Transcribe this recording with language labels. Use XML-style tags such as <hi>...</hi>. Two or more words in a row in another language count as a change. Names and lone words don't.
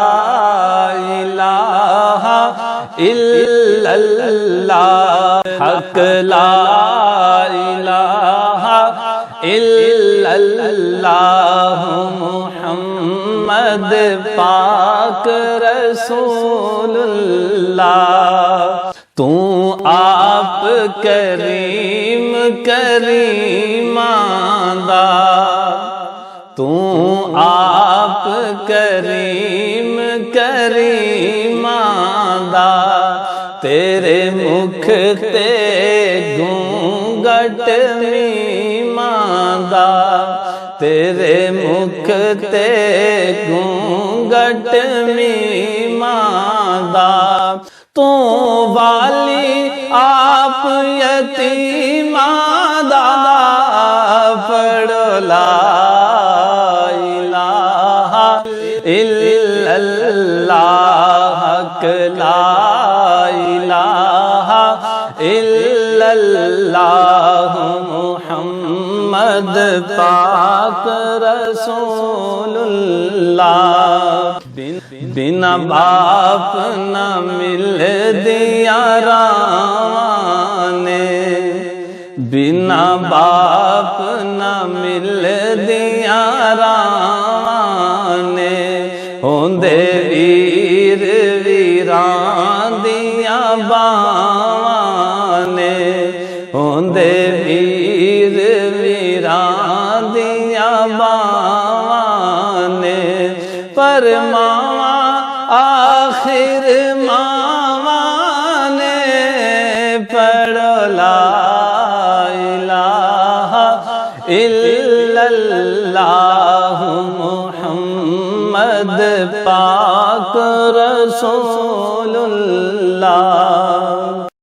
<ar>الہ الا اللہ، حق لا الہ الا اللہ، محمد پاک رسول اللہ۔</ar> <pa>تو آپ کریم کریماں دا، تو آپ کریم کریماں دا، تیرے مکھ تے گھونگھٹ میماں دا، تیرے مکھ تے گھونگھٹ میماں دا، تو والی آپ یتیماں دا، پڑھو</pa> <ar>لا الہ الا اللہ، حق لا الہ الا اللہ، محمد پاک رسول اللہ۔</ar> <pa>بنا باپ نہ مل دیا رانے، بنا باپ نہ مل دیا رانے، ہوندے ویر ویران دیا باواں نے، ہوندے ویر ویران دیا باواں نے، پر ماواں آخر ماواں نے، پڑھو لا</pa> <ar>الہ الا اللہ، محمد پاک رسول اللہ۔</ar>